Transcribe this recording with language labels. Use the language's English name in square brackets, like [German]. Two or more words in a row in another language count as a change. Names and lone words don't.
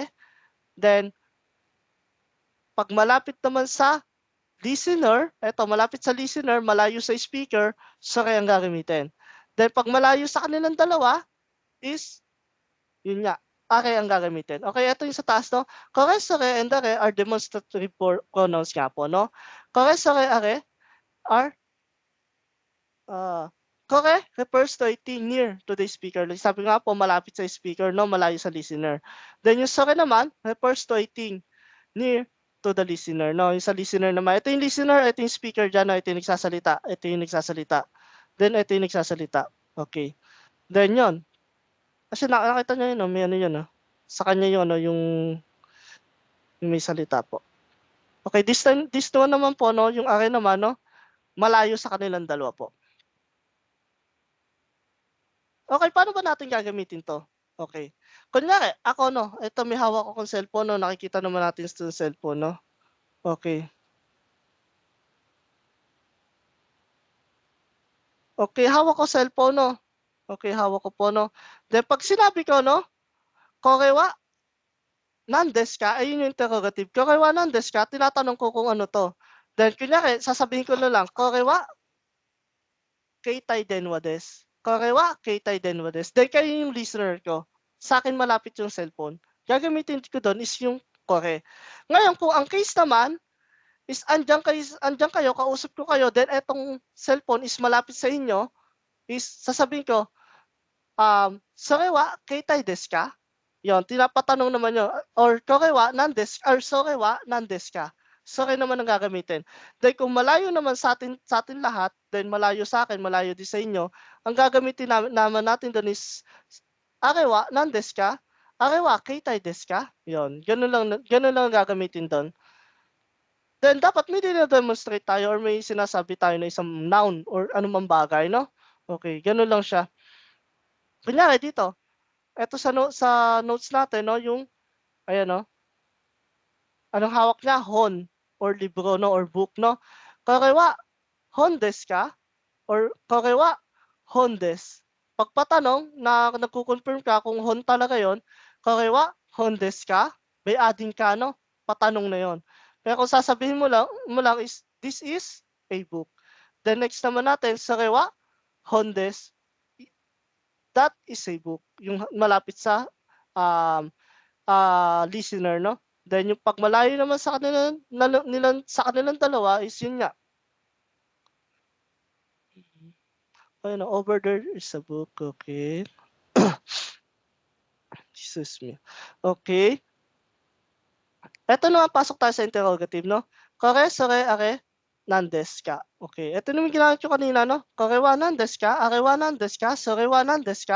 [Filipino] Then pag malapit naman sa listener, malapit sa listener, malayo sa speaker, sore ang gagamitin. Then pag malayo sa kanilang dalawa is, yun nga, are ang gagamitin. Okay, ito yung sa taas, no? Kore, [English] sore, and are demonstrative pronouns [Filipino] nga po, no? [Japanese] これ、それ、あれ、これ [English] refers to a thing near to the speaker. [Filipino] Sabi nga po, malapit sa speaker, no? Malayo sa listener. Then yung sore naman [English] refers to a thing near to the listener, no? [Filipino] Yung sa listener naman, ito yung listener, ito yung speaker dyan, no? Ito yung nagsasalita, ito yung nagsasalita. Then, ito yung nagsasalita. Okay. Then, yun. Kasi nakita nyo yun, no? May ano yun, no? Sa kanya yung ano, yung may salita po. Okay, [English] this one [Filipino] naman po, no, yung akin naman, no, malayo sa kanilang dalawa po. Okay, paano ba natin gagamitin to? Okay. Kunyari, ako, no, ito may hawak akong cellphone, no, nakikita naman natin sa cellphone, no. Okay. Okay, hawak ko cellphone, no. Okay, hawak ko po, no. Then pag sinabi ko, no, [Japanese] これは何ですか, [Filipino] ayun yung interrogative. [Japanese] これは何ですか, [Filipino] tinatanong ko kung ano to. Then kunyari, sasabihin ko na lang, [Japanese] これは携帯電話です. これは携帯電話です. [Filipino] Then kayo yung listener ko. Sa akin malapit yung cellphone. Gagamitin ko doon is yung kore. Ngayon, kung ang case naman is andyan kayo, kausap ko kayo, then etong cellphone is malapit sa inyo, is sasabihin ko, [Japanese] それは携帯ですか? [Filipino] Yon, tinapatanong naman yun. Or [Japanese] これは何です, [Filipino] or [Japanese] それは何ですか? [Filipino] Sore naman ang gagamitin. Then kung malayo naman sa atin lahat, then malayo sa akin, malayo din sa inyo, ang gagamitin naman natin doon is [Japanese] あれは何ですか? あれは携帯ですか? [Filipino] Yon, ganun lang ang gagamitin doon. Then dapat may dino-demonstrate tayo or may sinasabi tayo na isang noun or anumang bagay, no? Okay, ganun lang siya. Kunyari dito, eto sa notes natin, no, yung, ayan, no, anong hawak niya? Hon, or libro, no, or book, no. [Japanese] これは本ですか? Or これは本です. [Filipino] Pagpatanong na nagko-confirm ka kung hon talaga yon, [Japanese] これは本ですか? [Filipino] May adding ka, no, patanong na yon. Pero kung sasabihin mo lang is, [English] this is a book. [Filipino] Then next naman natin, [Japanese] それは本です. [English] That is a book. [Filipino] Yung malapit sa listener, no? Then yung pag malayo naman sa kanilang dalawa is yun nga. Ayun, [English] over there is a book. Okay. Jesus me. [Filipino] Okay. Ito naman, pasok tayo sa interrogative, no? [Japanese] これ、それ、あれ、何ですか. Okay. [Filipino] Ito naman ginamit ko kanina, no? [Japanese] これは何ですか、あれは何ですか、それは何ですか.